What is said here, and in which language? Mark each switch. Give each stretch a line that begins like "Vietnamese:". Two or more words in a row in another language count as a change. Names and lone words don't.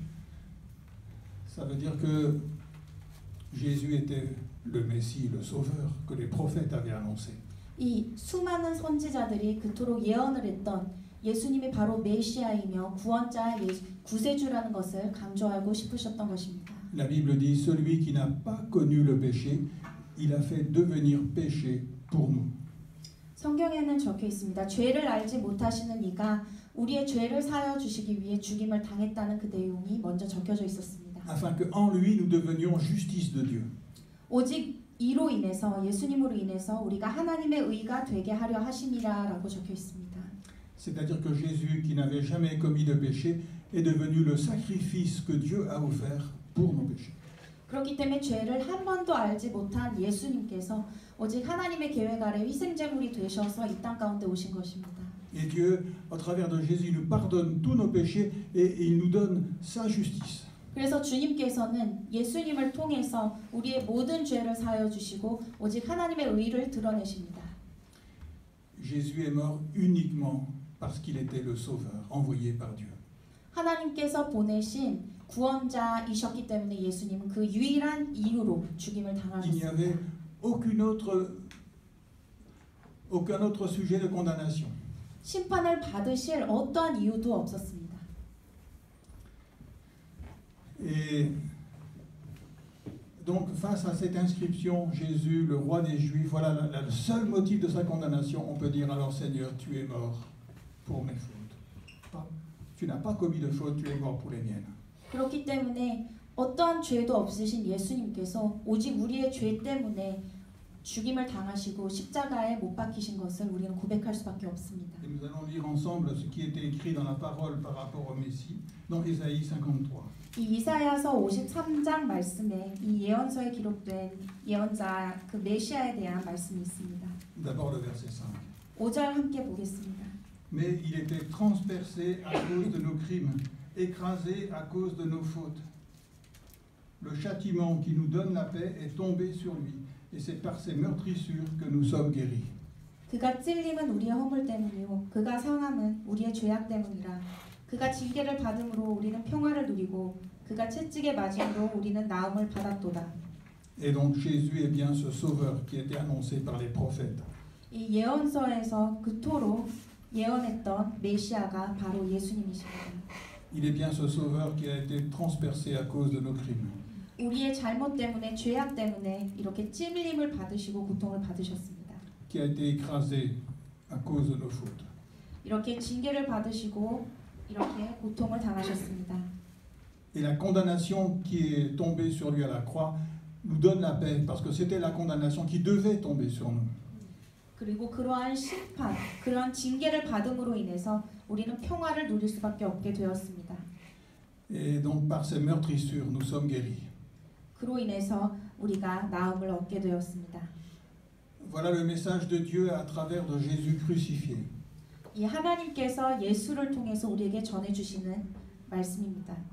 French: Ça veut dire que Jésus était le Messie, le Sauveur que les prophètes avaient annoncé.
Korean: 이 수많은 선지자들이 그토록 예언을 했던 예수님이 바로 메시아이며 구원자, 구세주라는 것을 강조하고 싶으셨던 것입니다.
French: La Bible dit celui qui n'a pas connu le péché, il a fait devenir péché pour nous.
Korean: 성경에는 적혀 있습니다. 죄를 알지 못하시는 이가 우리의 죄를 사하여 주시기 위해 죽임을 당했다는 그 내용이 먼저 적혀져 있었습니다.
French: Afin que en lui nous devenions justice de Dieu.
Korean: 오직 이로 인해서 예수님으로 인해서 우리가 하나님의 의가 되게 하려 하심이라라고 적혀 있습니다.
French: C'est-à-dire que Jésus, qui n'avait jamais commis de péché, est devenu le sacrifice que Dieu a offert pour nos péchés.
Korean: 그렇기 때문에 죄를 한 번도 알지 못한 예수님께서 오직 하나님의 계획 아래 희생제물이 되셔서 이 땅 가운데 오신 것입니다.
French: Et Dieu, au travers de Jésus, nous pardonne tous nos péchés et il nous donne sa justice.
Korean: 그래서 주님께서는 예수님을 통해서 우리의 모든 죄를 사하여 주시고 오직 하나님의 의를 드러내십니다.
French: Jésus est mort uniquement parce qu'il était le Sauveur envoyé par Dieu.
Korean: 하나님께서 보내신 구원자이셨기 때문에 예수님은 그 유일한 이유로 죽임을
French: Il n'y
Korean: 당하셨습니다.
French: avait aucun autre sujet de condamnation.
Korean: 심판을 받으실 어떠한 이유도 없었습니다.
French: Et donc, face à cette inscription, Jésus, le roi des Juifs, voilà le seul motif de sa condamnation. On peut dire alors, Seigneur, tu es mort pour mes fautes. Tu n'as pas commis de faute, tu es mort pour les miennes.
Korean: 그렇기 때문에 어떠한 죄도 없으신 예수님께서 오직 우리의 죄 때문에 죽임을 당하시고 십자가에 못 박히신 것을 우리는 고백할 수밖에 없습니다.
French: Et nous allons lire ensemble ce qui était écrit dans la parole par rapport au Messie, dans Ésaïe 53.
Korean: 이 이사야서 53장 말씀에 이 예언서에 기록된 예언자 그 메시아에 대한 말씀이 있습니다.
French: D'abord le verset 5.
Korean: 5절 함께 보겠습니다.
French: Mais il était transpercé à cause de nos crimes, écrasé à cause de nos fautes. Le châtiment qui nous donne la paix est tombé sur lui, et c'est par ses meurtrissures que nous sommes guéris.
Korean: 그가 찔림은 우리의 허물 때문이요 그가 상함은 우리의 죄악 때문이라. 그가 징계를 받음으로 우리는 평화를 누리고 그가 채찍에 맞음으로 우리는 나음을 받았도다.
French: Et donc Jésus est bien ce sauveur qui était annoncé par les prophètes.
Korean: 이 예언서에서 그토록 예언했던 메시아가 바로 예수님이십니다.
French: Il est bien ce sauveur qui a été transpercé à cause de nos crimes.
Korean: 우리의 잘못 때문에 죄악 때문에 이렇게 찔림을 받으시고 고통을 받으셨습니다.
French: Qui a été écrasé à cause de nos fautes.
Korean: 이렇게 징계를 받으시고 이렇게 고통을 당하셨습니다.
French: Et la condamnation qui est tombée sur lui à la croix nous donne la paix, parce que c'était la condamnation qui devait tomber sur nous.
Korean: 그리고 그러한 심판, 그러한 징계를 받음으로 인해서 우리는 평화를 누릴 수밖에 없게 되었습니다.
French: Et donc par ces meurtrissures, nous sommes guéris.
Korean: 그로 인해서 우리가 나음을 얻게 되었습니다.
French: Voilà le message de Dieu à travers de Jésus crucifié.
Korean: 이 하나님께서 예수를 통해서 우리에게 전해주시는 말씀입니다.